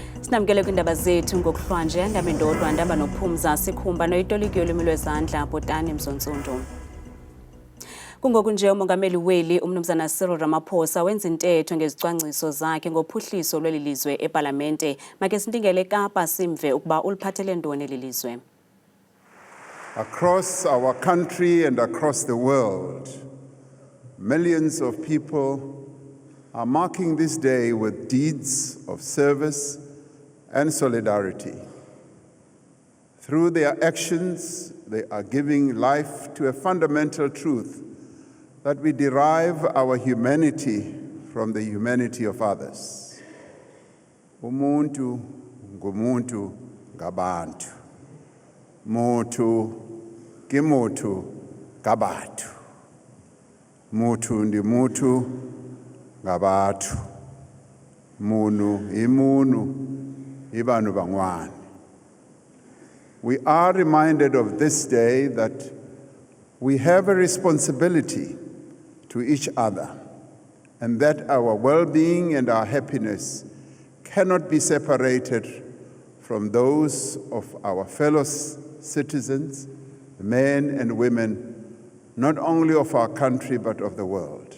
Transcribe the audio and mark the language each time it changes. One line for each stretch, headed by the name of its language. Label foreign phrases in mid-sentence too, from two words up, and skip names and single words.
Xhosa: Sinamkele kwindaba zethu ngokuhlwanje ndaba ndodwa ndaba nophumza sikhumba noyitoliki yolwimi lwezandla Botani Mzontsundu. Kungoku nje umongameli weli umnumzana Cyril Ramaphosa wenza intetho ngezicwangciso zakhe ngophuhliso lweli lizwe eParlamente. Make sindingele Kapa simve ukuba uliphathele ntoni eli lizwe.
English: Across our country and across the world, millions of people are marking this day with deeds of service and solidarity. Through their actions, they are giving life to a fundamental truth that we derive our humanity from the humanity of others.
Zulu: Umuntu ngumuntu ngabantu. Mutu kimutu gabantu.
Venda: Mutu ndi mutu ngabantu.
Tsonga: Munu imunu ibanu bangwane.
English: We are reminded of this day that we have a responsibility to each other, and that our well-being and our happiness cannot be separated from those of our fellow citizens, men and women, not only of our country but of the world.